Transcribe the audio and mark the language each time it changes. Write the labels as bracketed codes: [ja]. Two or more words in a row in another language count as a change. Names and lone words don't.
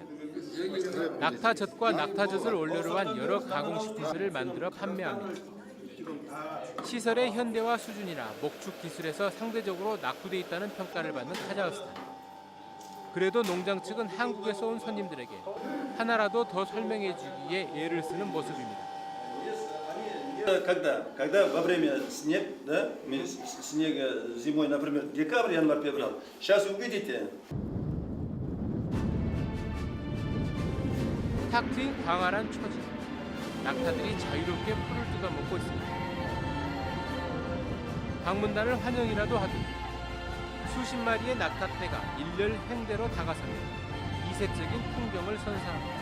[ko] 낙타젓과 낙타젓을 원료로 한 여러 가공식품들을 만들어 판매합니다. 시설의 현대화 수준이나 목축 기술에서 상대적으로 낙후돼 있다는 평가를 받는 카자흐스탄. 그래도 농장 측은 한국에서 온 손님들에게 하나라도 더 설명해 주기에 애를 쓰는 모습입니다. [ru] Когда во время снег, да, снега зимой, например, декабрь, январь, февраль, сейчас увидите. [ko] 탁 트인 광활한 초지, 낙타들이 자유롭게 풀을 뜯어먹고 있습니다. 방문단을 환영이라도 하듯 수십 마리의 낙타떼가 일렬 횡대로 다가서며 이색적인 풍경을 선사합니다.